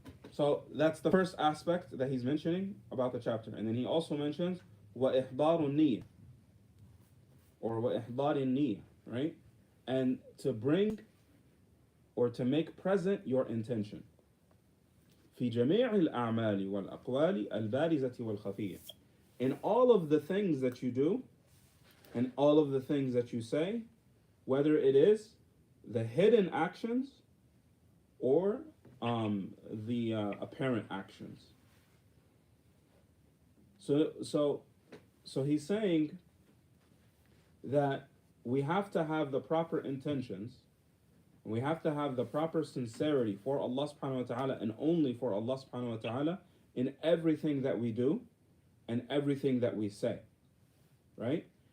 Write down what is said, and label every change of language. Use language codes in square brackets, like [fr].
[en] So that's the first aspect that he's mentioning about the chapter. And then he also mentions [ar] وَإِحْضَارُ النِّيَّةِ [en] or [ar] وَإِحْضَارِ النِّيَّةِ, [en] right? And to bring or to make present your intention. [ar] في جميع الأعمال والأقوال البارزة والخفية. [en] In all of the things that you do and all of the things that you say, whether it is the hidden actions or the apparent actions. So he's saying that we have to have the proper intentions, we have to have the proper sincerity for Allah subhanahu wa ta'ala and only for Allah subhanahu wa ta'ala in everything that we do and everything that we say, right?